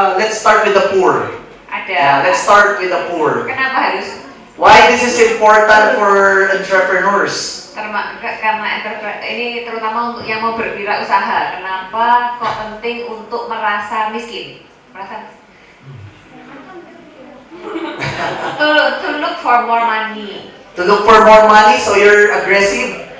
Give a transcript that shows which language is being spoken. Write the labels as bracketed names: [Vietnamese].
[English] Let's start with the poor. [Indonesian] Ada. [English] Yeah, let's start with the poor. [Indonesian] Kenapa harus? [English] Why this is important for entrepreneurs? [Indonesian] Karena ini terutama untuk yang mau berwirausaha. Kenapa kok penting untuk merasa miskin? Merasa [English] to look for more money. To look for more money, so you're aggressive.